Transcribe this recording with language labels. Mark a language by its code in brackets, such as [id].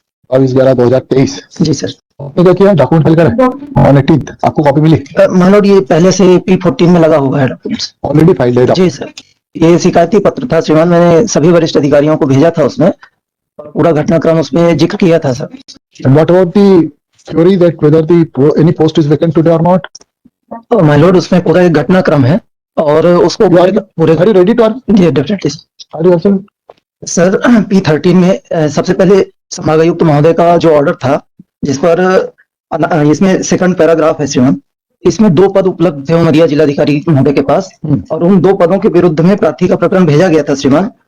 [hi] 22/11/2023 जी sir. तो क्या document file करा ऑन 18th आपको कॉपी मिली? माइलोड ये पहले से P14 में लगा हुआ है डॉक्यूमेंट्स ऑलरेडी फाइल्ड है जी सर। ये शिकायती पत्र था श्रीमान, मैंने सभी वरिष्ठ अधिकारियों को भेजा था, उसमें पूरा घटनाक्रम उसमें जिक्र किया था sir. [en] And what about the query that whether the any post is vacant today or not? [hi] तो माइलोड उसमें पूरा एक घटनाक्रम है और उसको पूरे [en] Are you ready to answer? [hi] Ji definitely [en] Are you also? [hi] Sir. P13 में सबसे पहले संभागायुक्त महोदय का जो ऑर्डर था, जिस पर इसमें सेकंड पैराग्राफ है श्रीमान, इसमें 2 पद उपलब्ध थे उमरिया जिलाधिकारी महोदय के पास और उन 2 पदों के विरुद्ध में प्रार्थी का प्रकरण भेजा गया था श्रीमान।